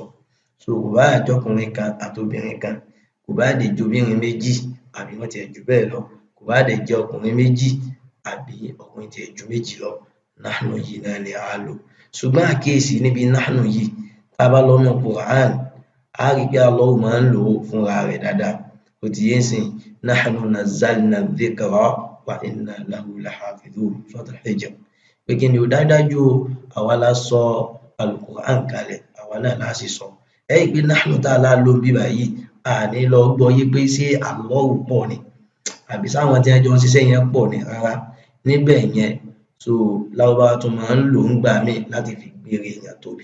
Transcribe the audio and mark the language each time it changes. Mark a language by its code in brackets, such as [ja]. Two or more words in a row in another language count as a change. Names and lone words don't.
[yo] So kò bá jọ́kùnrin kan àti obìnrin kan, kò bá dẹ̀ jóbìnrin méjì àbí wọ́n tiẹ̀ jù bẹ́ẹ̀ lọ, kò bá dẹ̀ jẹ́ ọkùnrin méjì àbí ọkùnrin tiẹ̀ ju méjì lọ, nahnu yìí náà ni á lò. Ṣùgbọ́n àkíyèsí níbi nahnu yìí, tá a bá lọ nínú Quran, á rí pé Allah máa ń lò ó fúnra rẹ̀ dáadáa. Ó ti yé sìn, [ar] نحن نزلنا الذكر وإنا له لحافظون, Suratul Hijr. [yo] Pé kí ni ó dájúdájú o, àwa la sọ Al-Quran kalẹ̀, àwa náà la sì sọ. Ẹ rí pé nahnu tá a lá lò níbí báyìí, a ní lọ gbọ́yé pé ṣé Allah pọ̀ ni àbí sáwọn tí wọ́n jọ ń ṣiṣẹ́ yẹn pọ̀ ni, rárá. Níbẹ̀ yẹn, so Lárúbáwá tún máa ń lò ó ńgbà míì láti fi gbére èèyàn tóbi.